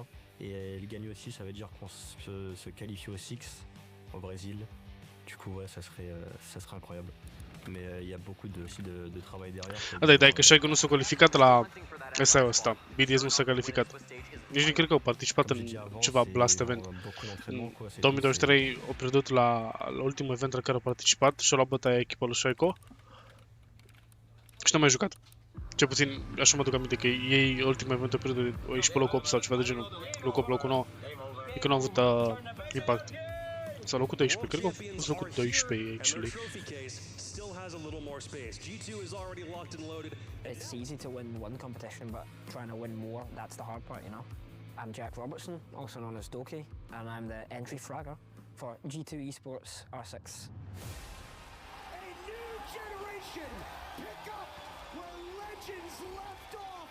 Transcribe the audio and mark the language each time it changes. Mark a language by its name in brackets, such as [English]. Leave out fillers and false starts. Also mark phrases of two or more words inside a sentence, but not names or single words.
[French] Et le gagner aussi, ça veut dire qu'on se qualifie au Six, au Brésil. Du coup, ouais, ça serait incroyable. Mais il y a beaucoup de travail derrière. [Romanian] Dai că Shaiko nu s-a calificat la ăsta. BDS nu s-a calificat. Nici nu cred că au participat în ceva Blast event. În 2023 au pierdut la ultimul event la care au participat și au luat bătaia echipa lui Shaiko. Și n-au mai jucat. Cel puțin așa mă duc aminte că ei ultimul event au pierdut, au ieșit pe locul 8 sau ceva de genul. Locul 8, locul 9. E că nu au avut impact. Sau locul 12, cred că au fost locul 12 actually. [English] Has a little more space. G2 is already locked and loaded. It's easy to win one competition, but trying to win more, that's the hard part, you know. I'm Jack Robertson, also known as Doki, and I'm the entry fragger for G2 Esports R6. A new generation pick up where legends left off.